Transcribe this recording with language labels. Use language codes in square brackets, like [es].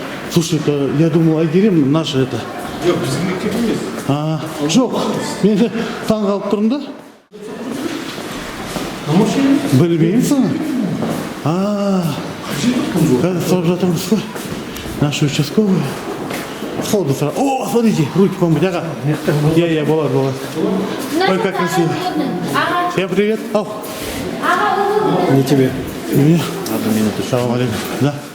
[ru] Слушай, это, я думал, Айгерим наши это. [kk] Жоқ, мен таң қалып тұрмын да. Білмеймін соны. Қазір сұрап жатырмыз ғой. [ru] Наши участковые. Ходу сразу. О, смотрите, руки помыть, ага. [kk] Я, болады. [ru] Ой, как красиво. Всем привет. Ау. Не тебе. Мне? Одну минуту. Салам алейкум. Да.